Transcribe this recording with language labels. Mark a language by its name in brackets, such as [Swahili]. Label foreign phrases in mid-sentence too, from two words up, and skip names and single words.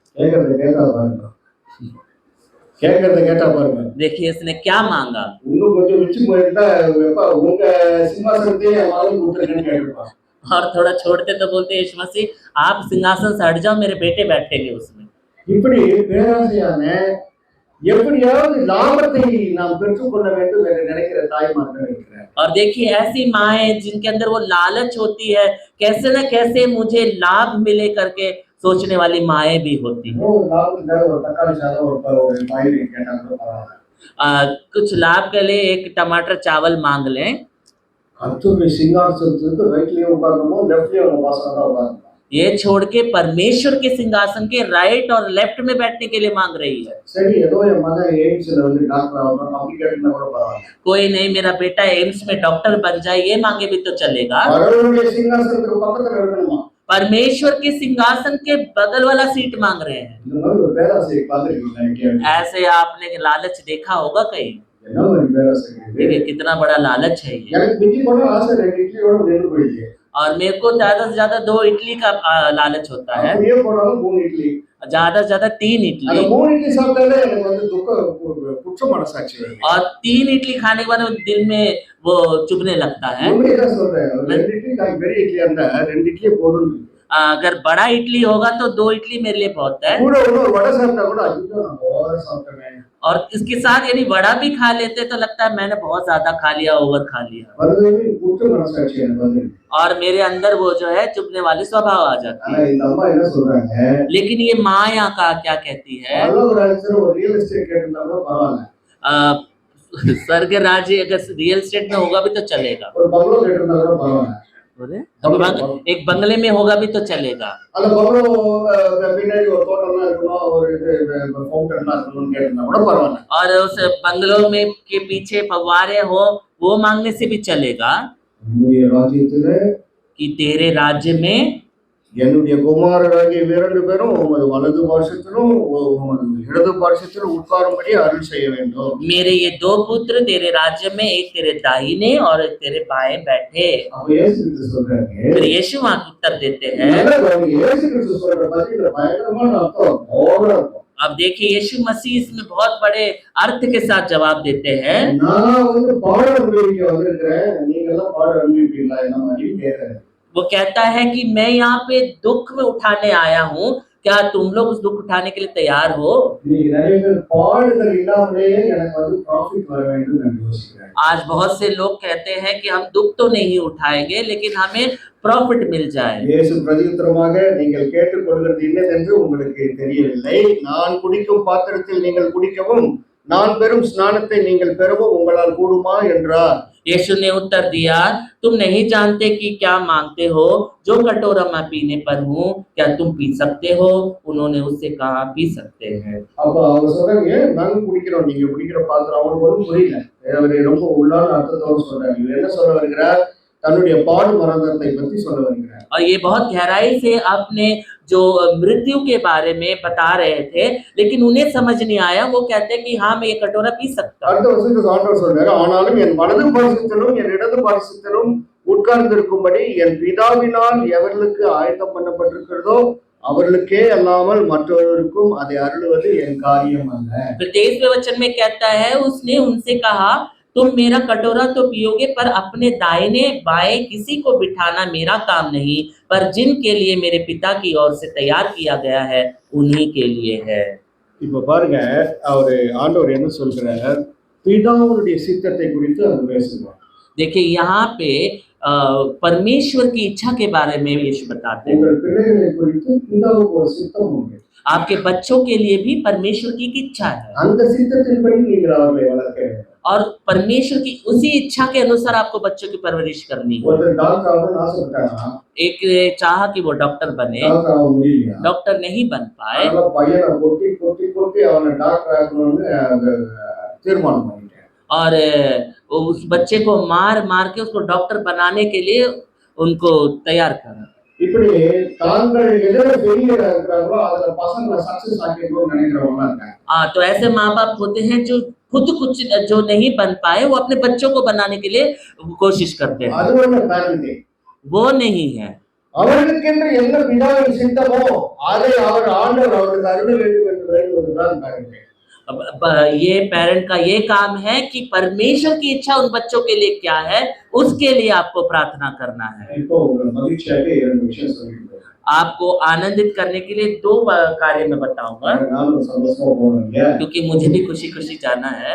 [Tamil] கேட்டா பாருங்க, [Hindi] देखिए इसने क्या मांगा। [Tamil] இன்னும் கொஞ்சம் மிச்சம் போயிருந்தா உங்க சிம்மாசனத்தையே மாறி கொடுத்துருக்கேன்னு கேட்டிருப்பாங்க. [Hindi] और थोड़ा छोड़ते तो बोलते यीशु मसीह आप सिंहासन से हट जाओ, मेरे बेटे बैठेंगे उसमें। [Tamil] இப்படி பேராசையான எப்படியாவது லாபத்தை நாம் பெற்றுக்கொள்ள வேண்டும் என்று நினைக்கிற தாய்மார்கள் இருக்கிறார். [Hindi] और देखिए ऐसी माएँ जिनके अंदर वो लालच होती है, कैसे न कैसे मुझे लाभ मिले करके सोचने वाली माएँ भी होती हैं। [Tamil] ஒரு லாபத்துக்காக ஒரு தக்காளி சாதம் ஒரு காய்கறி கேட்டா கூட பரவாயில்ல. [Hindi] कुछ लाभ के लिए एक टमाटर चावल मांग लें, [Tamil] கர்த்தருடைய சிங்காசனத்துக்கு ரைட்லயே உட்காரணுமோ லெஃப்ட்லயே அவங்க வாசனை தான் உட்காரணும். [Hindi] ये छोड़ के परमेश्वर के सिंहासन के राइट और लेफ्ट में बैठने के लिए मांग रही है। [Tamil] சரி, ஏதோ என் மகன் எய்ம்ஸ்ல வந்து டாக்டர் ஆகணும் அப்படி கேட்டா கூட பரவாயில்ல. [Hindi] कोई नहीं मेरा बेटा एम्स में डॉक्टर बन जाए, ये मांगे भी तो चलेगा। [Tamil] கடவுளுடைய சிங்காசனத்துக்கு பக்கத்துல இருக்கணுமா? [Hindi] परमेश्वर के सिंहासन के बगल वाला सीट मांग रहे हैं। [Tamil] இந்த மாதிரி ஒரு பேராசையை பார்த்துருக்கீங்களா எங்கேயாவது? [Hindi] ऐसे आपने लालच देखा होगा कहीं? [Tamil] என்ன மாதிரி பேராசை இது? [Hindi] देखिए कितना बड़ा लालच है ये। [Tamil] எனக்கு மிஞ்சி போனா ஆசை 2 இட்லியோட நின்று போயிடுச்சு. [Hindi] और मेरे को ज्यादा से ज्यादा 2 इडली का लालच होता है, [Tamil] அப்படியே போனாலும் 3 இட்லி. [Hindi] ज्यादा से ज्यादा 3 [Tamil] அந்த [Hindi] इडली। [Tamil] 3 இட்லி சாப்பிட்டாலே எனக்கு வந்து குற்ற மனசாட்சி வருது. [Hindi] और 3 इडली खाने के बाद वो दिल में वो चुभने लगता है। [Tamil] உண்மையதான் சொல்றேன். ஒரு 2 இட்லி பெரிய இட்லியா இருந்தா 2 இட்லியே போதும். [Hindi] अगर बड़ा इडली होगा तो 2 इडली मेरे लिए बहुत है। [Tamil] கூட ஒரு வடை சாப்பிட்டா கூட ஐயோ நான் ஓவர் சாப்பிட்டேனே. [Hindi] और इसके साथ यदि वड़ा भी खा लेते तो लगता है मैंने बहुत ज्यादा खा लिया, ओवर खा लिया। [Tamil] வருது குற்ற மனசாட்சி எனக்கு வந்து. [Hindi] और मेरे अंदर वो जो है चुभने वाली स्वभाव आ जाती [Tamil] ஆனா [Hindi] है। [Tamil] இந்த அம்மா என்ன சொல்றாங்க? [Hindi] लेकिन ये माँ यहाँ का क्या कहती है? [Tamil] நல்ல ஒரு ஆன்சர் ஒரு [English] real estate [Tamil] கேட்டிருந்தா கூட பரவாயில்ல. [Hindi] अ, स्वर्ग राज्य अगर [English] real estate [Hindi] में होगा भी तो चलेगा। [Tamil] ஒரு பங்களோ கேட்டிருந்தா கூட பரவாயில்ல. [Hindi] एक बंगले में होगा भी तो चलेगा। [Tamil] அந்த பங்களோ பின்னாடி ஒரு தோட்டம்லாம் இருக்கணும், ஒரு இது ஃபவுண்டன்லாம் இருக்கணும்னு கேட்டிருந்தா கூட பரவாயில்ல. [Hindi] और उस बंगलो में के पीछे फव्वारे हो वो मांगने से भी चलेगा [Tamil] உன்னுடைய ராஜ்யத்துல [Hindi] कि तेरे राज्य में [Tamil] என்னுடைய குமாரராகிய 2 பேரும் உமது வலது பார்சத்திலும் உமது இடது பார்சத்திலும் உட்காரும்படி அருள் செய்ய வேண்டும். [Hindi] मेरे ये 2 पुत्र तेरे राज्य में, एक तेरे दाहिने और एक तेरे बाएं बैठे। [Tamil] அப்ப இயேசு கிறிஸ்து சொல்றாரு. [Hindi] फिर यीशु वहां उत्तर देते हैं। [Tamil] இயேசு கிறிஸ்து சொல்ற பதில பயங்கரமான அர்த்தம் ஓவரா இருக்கும். [Hindi] अब देखिए यीशु मसीह इसमें बहुत बड़े अर्थ के साथ जवाब देते हैं। [Tamil] நான் வந்து பாட அனுபவிக்க வந்திருக்கிறேன், நீங்க எல்லாம் பாட அனுபவிப்பீங்களா என்ன மாதிரி கேட்கிறேன். [Hindi] वो कहता है कि मैं यहाँ पे दुख में उठाने आया हूँ, क्या तुम लोग उस दुख उठाने के लिए तैयार हो? [Tamil] நீங்க நிறைய பேர் பாடுதல் இல்லாமலேயே எனக்கு வந்து ப்ராஃபிட் வர வேண்டும் நான் யோசிக்கிறேன். [Hindi] आज बहुत से लोग कहते हैं कि हम दुख तो नहीं उठाएंगे लेकिन हमें प्रॉफिट मिल जाए। [Tamil] இயேசு பிரதியுத்தரமாக நீங்கள் கேட்டுக்கொள்கிறது என்னதென்று உங்களுக்கு தெரியவில்லை, நான் குடிக்கும் பாத்திரத்தில் நீங்கள் குடிக்கவும் நான் பெறும் ஸ்நானத்தை நீங்கள் பெறவும் உங்களால் கூடுமா என்றார். [Hindi] यीशु ने उत्तर दिया, तुम नहीं जानते कि क्या मांगते हो, जो कटोरा मैं पीने पर हूँ क्या तुम पी सकते हो? उन्होंने उससे कहा पी सकते हैं। [Tamil] அப்ப அவர் சொல்றாங்க நாங்க குடிக்கிறோம், நீங்க குடிக்கிற பாத்திரம் அவங்களுக்கு ஒன்றும் புரியல. அவர் ரொம்ப உள்ளான அர்த்தத்தோடு சொல்றாரு. இவர் என்ன சொல்ல வருகிறார்? தன்னுடைய பாடு மரணத்தை பற்றி சொல்ல வருகிறார். [Hindi] और ये बहुत गहराई से अपने जो मृत्यु के बारे में बता रहे थे, लेकिन उन्हें समझ नहीं आया। वो कहते हैं कि हाँ मैं ये कटोरा पी सकता हूँ। [Tamil] அடுத்த வருஷத்துக்கு ஆண்டவர் சொல்றாரு, ஆனாலும் என் வலது பாரிசத்திலும் என் இடது பாரிசத்திலும் உட்கார்ந்திருக்கும்படி என் பிதாவினால் எவர்களுக்கு ஆயத்தம் பண்ணப்பட்டிருக்கிறதோ அவர்களுக்கே அல்லாமல் மற்றவர்களுக்கும் அதை அருளுவது என் காரியம் அல்ல. [Hindi] फिर 23वें वचन में कहता है, उसने उनसे कहा तुम मेरा कटोरा तो पियोगे पर अपने दाहिने बाएं किसी को बिठाना मेरा काम नहीं, पर जिनके लिए मेरे पिता की ओर से तैयार किया गया है उन्हीं के लिए है। [Tamil] இப்ப பாருங்க அவரு ஆண்டவர் என்ன சொல்கிறார், பிதாவுடைய சித்தத்தை குறித்து அவர் பேசுகிறார். [Hindi] देखिए यहाँ पे परमेश्वर की इच्छा के बारे में यीशु बताते हैं। [Tamil] உங்கள் பிள்ளைகளை குறித்து பிதாவுக்கு ஒரு சித்தம் உண்டு. [Hindi] आपके बच्चों के लिए भी परमेश्वर की एक इच्छा है [Tamil] அந்த சித்தத்தின்படி நீங்கள் அவர்களை வளர்க்க வேண்டும். [Hindi] और परमेश्वर की उसी इच्छा के अनुसार आपको बच्चों की परवरिश करनी है। [Tamil] ஒருத்தர் டாக்டர் ஆகணும்னு ஆசைப்பட்டாங்கன்னா [Hindi] एक चाह कि वो डॉक्टर बने, [Tamil] டாக்டர் ஆக முடியலையா? [Hindi] डॉक्टर नहीं बन पाए, [Tamil] அதனால பையனை கொட்டி கொட்டி கொட்டி அவனை டாக்டர் ஆகணும்னு தீர்மானம் பண்ணிட்டேன். [Hindi] और उस बच्चे को मार मार के उसको डॉक्टर बनाने के लिए उनको तैयार करा। [Tamil] இப்படி தாங்கள் எதிர பெரிய இருக்கிறாங்களோ அதுல பசங்களை சக்சஸ் ஆக்கிக்கணும்னு நினைக்கிறவங்க இருக்காங்க. [Hindi] हाँ, तो ऐसे माँ बाप होते हैं जो खुद कुछ जो नहीं बन पाए वो अपने बच्चों को बनाने के लिए कोशिश करते हैं। [Tamil] அது ஒரு பேரண்டிங். [Hindi] वो नहीं है। [Tamil] அவர்களுக்கென்று என்ன பிதாவின் சித்தமோ அதை அவர் ஆண்டவர் அவர்களுக்கு அருள வேண்டும் என்று வேண்டுவதுதான் பேரண்டிங். [Hindi] ये पेरेंट का ये काम है कि परमेश्वर की इच्छा उन बच्चों के लिए क्या है उसके लिए आपको प्रार्थना करना है। [Tamil] இப்போ உங்கள் மகிழ்ச்சியாக 2 விஷயம் சொல்லிட்டு [Hindi] आपको आनंदित करने के लिए 2 कार्य मैं बताऊंगा [Tamil] நானும் சந்தோஷமா போறேன் இல்லையா? [Hindi] क्योंकि मुझे भी खुशी खुशी जाना है।